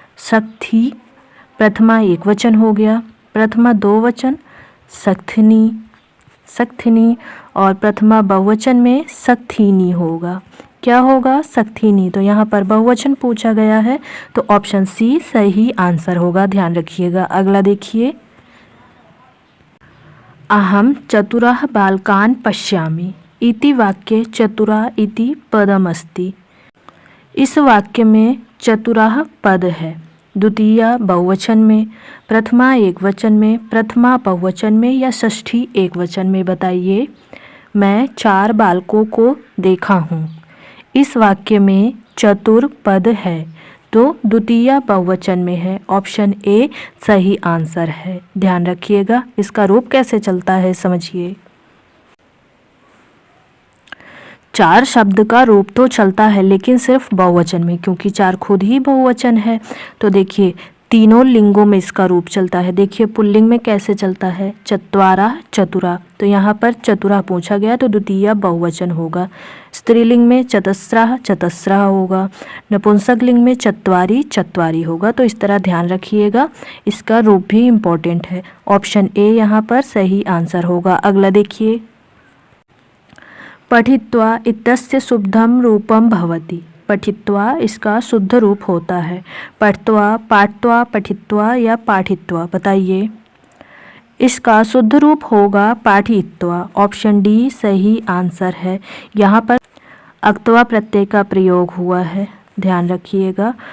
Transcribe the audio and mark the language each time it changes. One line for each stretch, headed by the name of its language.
Hindi: सख्थि प्रथमा एक वचन हो गया, प्रथमा 2 वचन सख्थिनी, सख्थिनी, और प्रथमा बहुवचन में सख्थिनी होगा। क्या होगा? सख्थिनी। तो यहाँ पर बहुवचन पूछा गया है तो ऑप्शन सी सही आंसर होगा, ध्यान रखिएगा।
Sanskrit: अगला देखिए, अहम चतुरः बालकान् पश्यामि इति वाक्ये चतुरा इति पदमस्ति।
Hindi: इस वाक्य में चतुरः पद है, द्वितीया बहुवचन में, प्रथमा एक वचन में, प्रथमा बहुवचन में या षष्ठी एक वचन में। बताइए मैं 4 बालकों को देखा हूँ। इस वाक्य में चतुर पद है तो द्वितीया बहुवचन में है। ऑप्शन ए सही आंसर है, ध्यान रखिएगा। इसका रूप कैसे चलता है समझिए। 4 शब्द का रूप तो चलता है लेकिन सिर्फ बहुवचन में, क्योंकि 4 खुद ही बहुवचन है। तो देखिए तीनों लिंगों में इसका रूप चलता है। देखिए पुल्लिंग में कैसे चलता है, चत्वारा चतुरा, तो यहाँ पर चतुरा पूछा गया तो द्वितीया बहुवचन होगा। स्त्रीलिंग में चतस्रः चतस्रः होगा, नपुंसक लिंग में चत्वारी चत्वारी होगा। तो इस तरह ध्यान रखिएगा, इसका रूप भी इम्पोर्टेंट है। ऑप्शन ए यहाँ पर सही आंसर होगा।
Sanskrit: अगला देखिए, पठित्वा इत्यस्य शुद्धम रूपम भवति।
Hindi: पठित्वा इसका शुद्ध रूप होता है पठ्त्वा, पाठ्त्वा, पठित्वा या पाठित्वा। बताइए इसका शुद्ध रूप होगा पाठित्वा। ऑप्शन डी सही आंसर है। यहाँ पर अक्त्वा प्रत्यय का प्रयोग हुआ है ध्यान रखिएगा।